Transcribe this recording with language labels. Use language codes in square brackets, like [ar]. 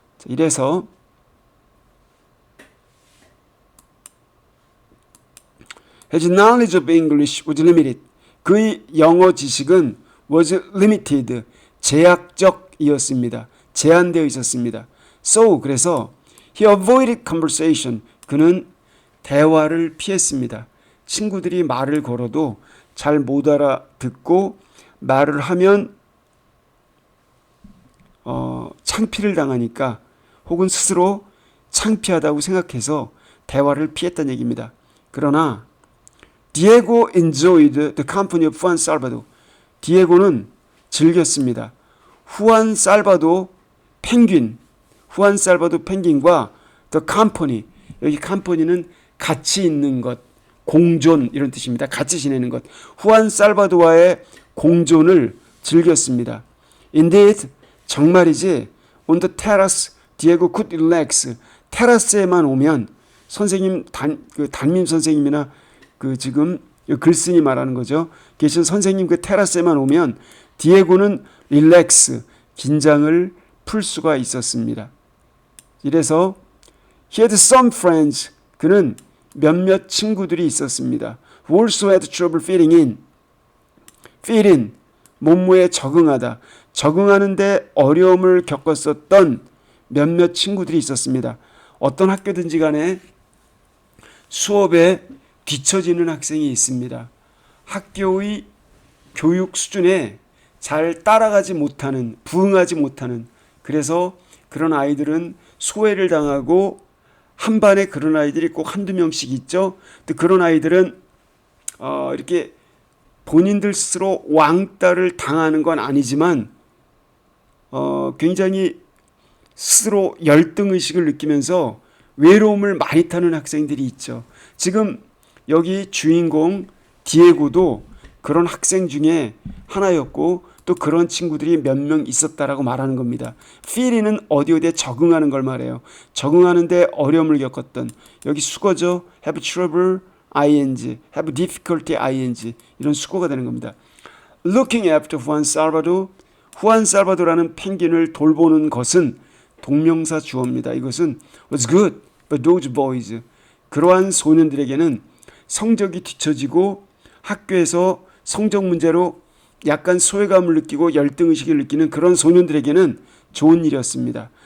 [ko] 이래서 [en] His knowledge of English was limited. [ko] 그의 영어 지식은 [en] was limited, [ko] 제약적이었습니다. 제한되어 있었습니다. [en] So, [ko] 그래서 [en] he avoided conversation. [ko] 그는 대화를 피했습니다. 친구들이 말을 걸어도 잘 못 알아듣고 말을 하면 창피를 당하니까 혹은 스스로 창피하다고 생각해서 대화를 피했다는 얘기입니다. 그러나 [en] Diego enjoyed the company of Juan Salvador. [ko] 디에고는 즐겼습니다. 후안 살바도 후안 살바도 펭귄과 [en] the company, [ko] 여기 company는 같이 있는 것, 공존 이런 뜻입니다. 같이 지내는 것. 후안 살바도와의 공존을 즐겼습니다. [en] Indeed, [ko] 정말이지 [en] on the terrace, 디에고 could relax. [ko] 테라스에만 오면 선생님 담임 선생님이나 지금 글쓴이 말하는 거죠. 계신 선생님 테라스에만 오면 디에고는 릴렉스, 긴장을 풀 수가 있었습니다. 이래서 [en] he had some friends, [ko] 그는 몇몇 친구들이 있었습니다. [en] who also had trouble fit in, [ko] 몸무에 적응하다. 적응하는데 어려움을 겪었었던 몇몇 친구들이 있었습니다. 어떤 학교든지 간에 수업에 뒤처지는 학생이 있습니다. 학교의 교육 수준에 잘 따라가지 못하는, 부응하지 못하는, 그래서 그런 아이들은 소외를 당하고 한 반에 그런 아이들이 꼭 한두 명씩 있죠. 또 그런 아이들은 이렇게 본인들 스스로 왕따를 당하는 건 아니지만 굉장히 스스로 열등의식을 느끼면서 외로움을 많이 타는 학생들이 있죠. 지금 여기 주인공 디에고도 그런 학생 중에 하나였고 또 그런 친구들이 몇 명 있었다라고 말하는 겁니다. feel은 어디에 적응하는 걸 말해요. 적응하는데 어려움을 겪었던, 여기 수거죠. [en] have trouble ing, have difficulty ing, [ko] 이런 수거가 되는 겁니다. [en] looking after Juan Salvador, [ko] 후안 살바도라는 펭귄을 돌보는 것은 동명사 주어입니다. 이것은 [en] was good but those boys, [ko] 그러한 소년들에게는 성적이 뒤처지고 학교에서 성적 문제로 약간 소외감을 느끼고 열등의식을 느끼는 그런 소년들에게는 좋은 일이었습니다.